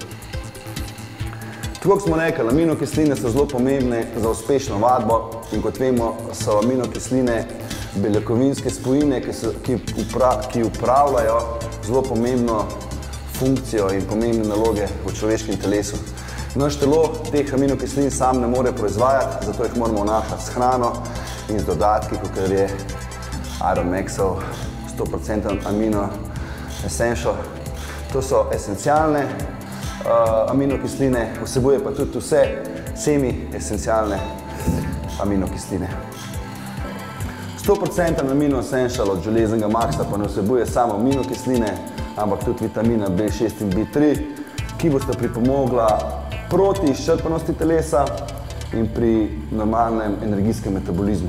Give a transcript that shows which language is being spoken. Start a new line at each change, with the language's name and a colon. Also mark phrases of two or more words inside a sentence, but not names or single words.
Slovenian: Tako kot smo rekli, aminokisline so zelo pomembne za uspešno vadbo in kot vemo, so aminokisline beljakovinske spojine, ki upravljajo zelo pomembno funkcijo in pomembne naloge v človeškem telesu. Naš telo teh aminokislin sam ne more proizvajati, zato jih moramo vnašati s hrano in z dodatki, kot je Iron Maxov 100%
English: amino essential.
Slovenian: To so esencialne aminokisline, vsebuje pa tudi vse semi-esencialne aminokisline. 100%
English: amino essential
Slovenian: od železnega Maxa pa ne vsebuje samo aminokisline, ampak tudi vitamina B6 in B3, ki boste pripomogla proti izčrpanosti telesa in pri normalnem energijskem metabolizmu.